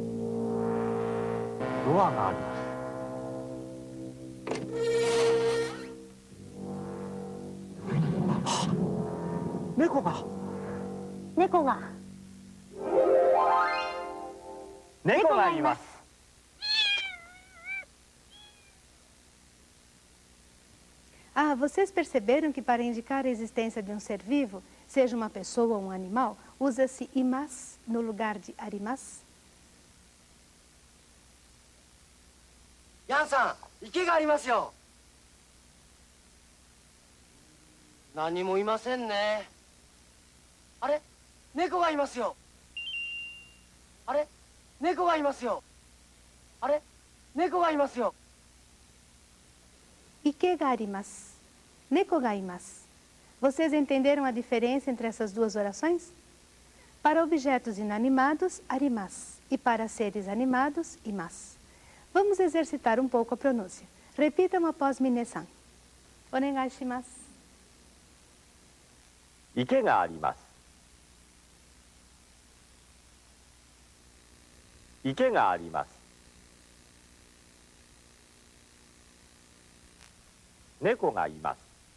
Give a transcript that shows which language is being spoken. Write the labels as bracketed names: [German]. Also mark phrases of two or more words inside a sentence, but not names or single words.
[Japanese] ドアがあります。猫が。猫が。猫がいます。 [Portuguese] Ah, vocês perceberam que para indicar a existência de um ser vivo, seja uma pessoa ou um animal, usa-se imasu no lugar de arimasu? [Japanese] ヤンさん、池がありますよ。何もいませんね。あれ、猫がいますよ。あれ、猫がいますよ。あれ、猫がいますよ。池があります。猫がいます. [Portuguese] Vocês entenderam a diferença entre essas duas orações? Para objetos inanimados, arimasu. E para seres animados, imasu. Vamos exercitar um pouco a pronúncia. Repitam após Mine-san. [Japanese] お願いします. 池があります。池があります。猫がいます。